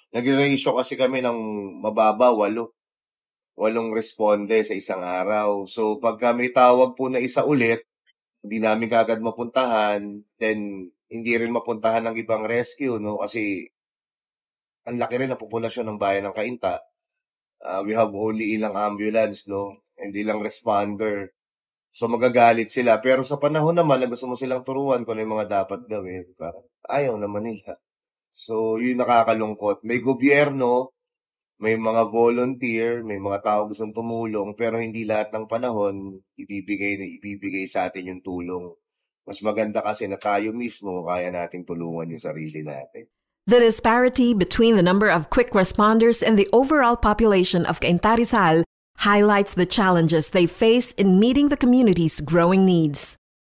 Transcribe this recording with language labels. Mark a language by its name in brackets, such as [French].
[Filipino] Nag-ratio kasi kami ng mababa, 8 responde sa isang araw. So, pag kami tawag po na isa ulit, hindi namin kagad mapuntahan, then hindi rin mapuntahan ng ibang rescue, no? Kasi ang laki rin ang populasyon ng bayan ng Cainta. [English] We have only ilang ambulance, no? [Filipino] Hindi lang responder. So magagalit sila. Pero sa panahon naman na gusto mo silang turuan kung ano yung mga dapat gawin, parang ayaw naman nila. So yun nakakalungkot. May gobyerno, may mga volunteer, may mga tao gustong tumulong, pero hindi lahat ng panahon ibibigay sa atin yung tulong. Mas maganda kasi na tayo mismo kaya nating tulungan yung sarili natin. [English] The disparity between the number of quick responders and the overall population of Cainta Rizal highlights the challenges they face in meeting the community's growing needs.